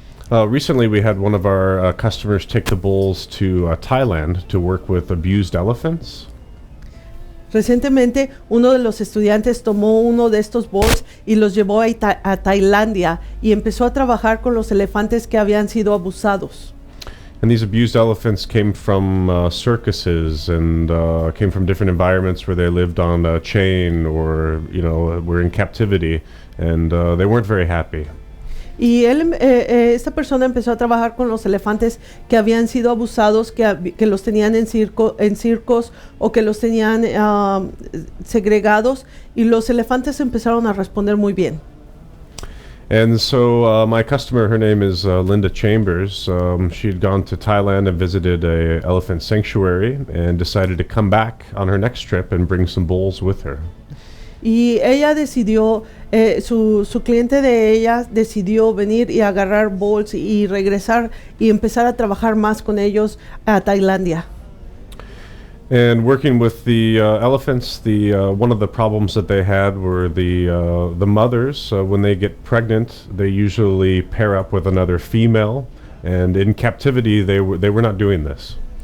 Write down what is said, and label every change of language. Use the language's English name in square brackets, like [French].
[English] Recently, we had one of our customers take the bulls to Thailand to work with abused elephants. [Spanish] Recientemente, uno de los estudiantes tomó uno de estos bulls y los llevó a Tailandia y empezó a trabajar con los elefantes que habían sido abusados. [English] And these abused elephants came from circuses and came from different environments where they lived on a chain or, were in captivity, and they weren't very happy. [Spanish] Y esta persona empezó a trabajar con los elefantes que habían sido abusados, que los tenían en circos o que los tenían segregados, y los elefantes empezaron a responder muy bien. [English] And so my customer, her name is Linda Chambers. She had gone to Thailand and visited a elephant sanctuary and decided to come back on her next trip and bring some bulls with her. [Spanish] Y ella decidió, su cliente de ella decidió venir y agarrar bulls y regresar y empezar a trabajar más con ellos a Tailandia. [English] And working with the elephants, one of the problems that they had were the mothers. When they get pregnant, they usually pair up with another female, and in captivity, they were not doing this.